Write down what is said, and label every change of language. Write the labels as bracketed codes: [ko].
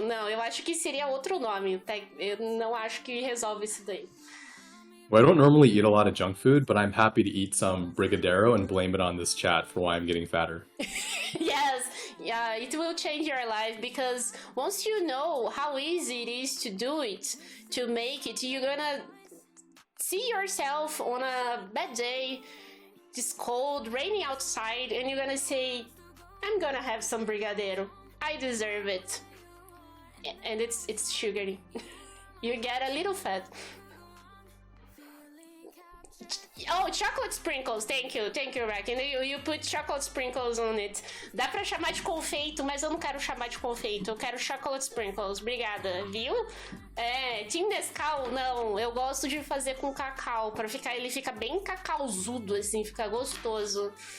[pt] Não, eu acho que seria outro nome. Eu não acho que resolve isso daí. [en] Well, I don't normally eat a lot of junk food, but I'm happy to eat some brigadeiro and blame it on this chat for why I'm getting fatter. Yes, yeah, it will change your life because once you know how easy it is to do it, to make it, you're gonna see yourself on a bad day, it's cold, raining outside, and you're gonna say, I'm gonna have some brigadeiro. I deserve it. And it's sugary. You get a little fat. Oh, chocolate sprinkles, thank you, Rack. You put chocolate sprinkles on it. [pt] Dá pra chamar de confeito, mas eu não quero chamar de confeito. Eu quero chocolate sprinkles, obrigada, viu? Team Nescau, não, eu gosto de fazer com cacau, ele fica bem cacauzudo, assim, fica gostoso.